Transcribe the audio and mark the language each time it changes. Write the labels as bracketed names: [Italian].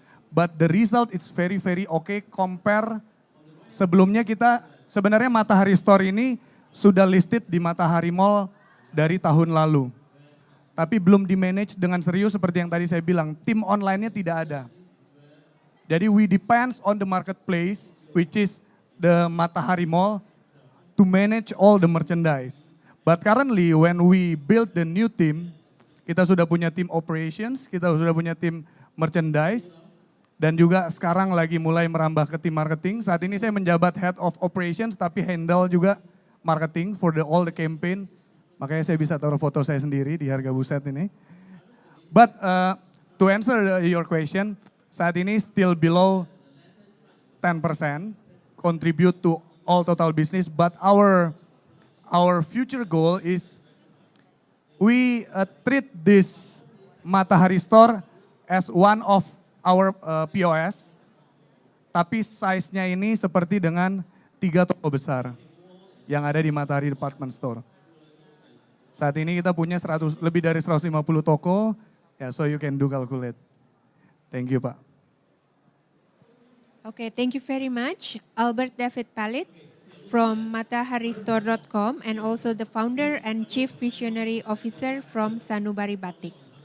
[English] but the result is very okay compare [Indonesian] sebelumnya kita sebenarnya Matahari Store ini sudah listed di Matahari Mall dari tahun lalu. Tapi belum di-manage dengan serius seperti yang tadi saya bilang, tim online-nya tidak ada. Jadi [English] we depends on the marketplace, which is the Matahari Mall, to manage all the merchandise. But currently when we build the new team, [Indonesian] kita sudah punya tim operations, kita sudah punya tim merchandise, dan juga sekarang lagi mulai merambah ke tim marketing. Saat ini saya menjabat head of operations tapi handle juga marketing [English] for all the campaign. [Indonesian] Makanya saya bisa taruh foto saya sendiri di harga buset ini. [English] But to answer your question, [Indonesian] saat ini [English] still below 10% contribute to all total business. But our future goal is we treat this Matahari Store as one of our POS, [Indonesian] tapi size-nya ini seperti dengan 3 toko besar yang ada di Matahari Department Store. Saat ini kita punya lebih dari 150 toko, ya, [English] so you can do calculate. Thank you, Pak. Okay, thank you very much, Albert David Palit from mataharistore.com and also the founder and chief visionary officer from Sanubari Batik.